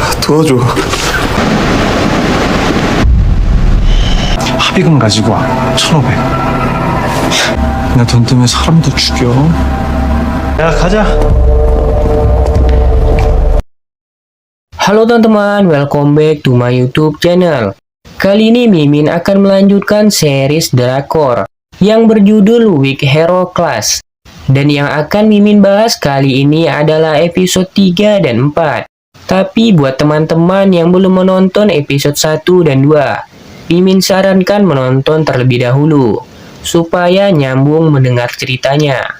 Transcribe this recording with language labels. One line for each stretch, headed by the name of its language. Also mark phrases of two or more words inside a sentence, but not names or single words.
Korean: 도와줘. 합의금 가지고 와. 1,500. 나 돈 때문에 사람도 죽여. 야, 가자.
Indonesian: Halo teman-teman,
English: welcome back to my YouTube channel.
Indonesian: Kali ini Mimin akan melanjutkan series drakor yang berjudul Weak Hero Class. Dan yang akan Mimin bahas kali ini adalah episode 3 dan 4. Tapi buat teman-teman yang belum menonton episode 1 dan 2, Mimin sarankan menonton terlebih dahulu, supaya nyambung mendengar ceritanya.